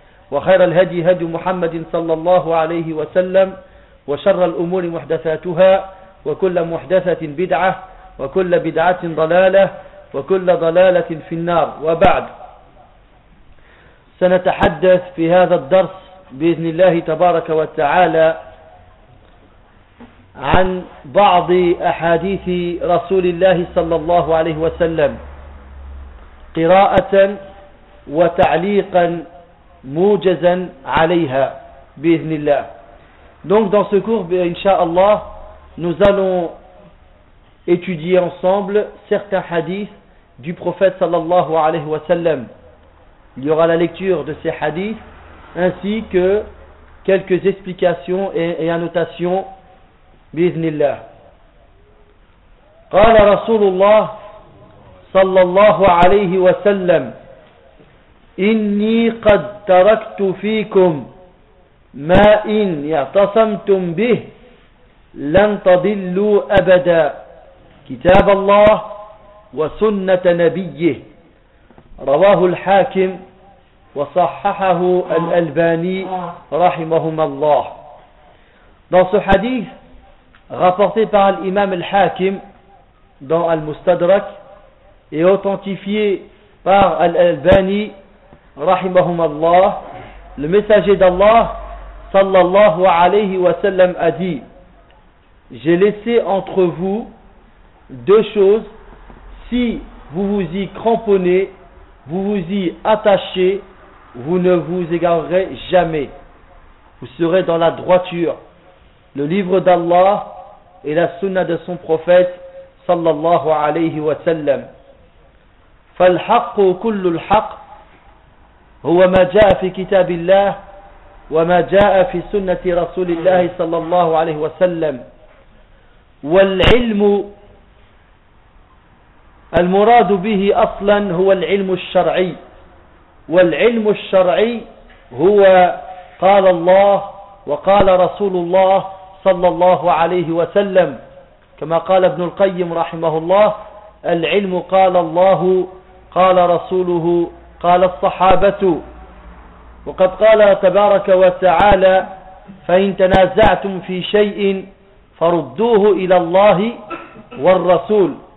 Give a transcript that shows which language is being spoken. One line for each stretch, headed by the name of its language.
Arabic: وخير الهدي هدي محمد صلى الله عليه وسلم وشر الأمور محدثاتها وكل محدثة بدعة وكل بدعة ضلالة وكل ضلالة في النار وبعد سنتحدث في هذا الدرس بإذن الله تبارك وتعالى عن بعض أحاديث رسول الله صلى الله عليه وسلم قراءة وتعليقا موجزا عليها بإذن الله.
French: Donc dans ce cours, inshallah, nous allons étudier ensemble certains hadiths du prophète sallallahu alayhi wa sallam. Il y aura la lecture de ces hadiths ainsi que quelques explications et annotations بإذن الله.
Arabic: قال رسول الله صلى الله عليه وسلم إني قد تركت فيكم ما إن اعتصمتم به لن تضلوا أبدا كتاب الله وسنة نبيه رواه الحاكم وصححه الألباني رحمهما الله.
French: Dans ce hadith rapporté par l'imam al-Hakim dans al-Mustadrak et authentifié par Al-Albani rahimahum Allah, le messager d'Allah sallallahu alayhi wa sallam a dit: j'ai laissé entre vous deux choses, si vous vous y cramponnez, vous vous y attachez, vous ne vous égarerez jamais, vous serez dans la droiture, le livre d'Allah et la sunna de son prophète sallallahu alayhi wa sallam.
Arabic: فالحق كل الحق هو ما جاء في كتاب الله وما جاء في سنة رسول الله صلى الله عليه وسلم والعلم المراد به أصلا هو العلم الشرعي والعلم الشرعي هو قال الله وقال رسول الله صلى الله عليه وسلم كما قال ابن القيم رحمه الله العلم قال الله قال رسوله قال الصحابة وقد قال تبارك وتعالى فإن تنازعتم في شيء فردوه إلى الله والرسول